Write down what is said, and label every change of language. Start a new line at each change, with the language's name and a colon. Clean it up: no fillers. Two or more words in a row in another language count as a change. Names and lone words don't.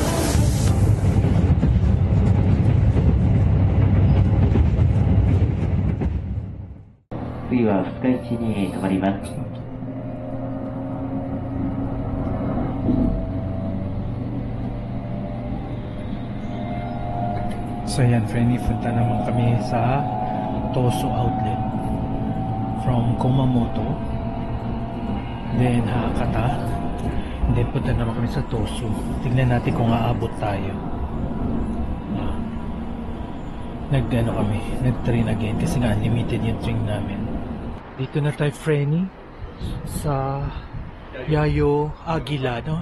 Japanese: 次は深市に停まります。
Filipino: So yan, friendly, punta naman kami sa Tosu Outlet from Kumamoto, then Hakata, then punta naman kami sa Tosu. Tignan natin kung aabot tayo. Nag-ano kami, nag-
English: train again
Filipino: kasi nga unlimited yung train namin. Dito na tayo, Frenny, sa Yayo Aguila, no?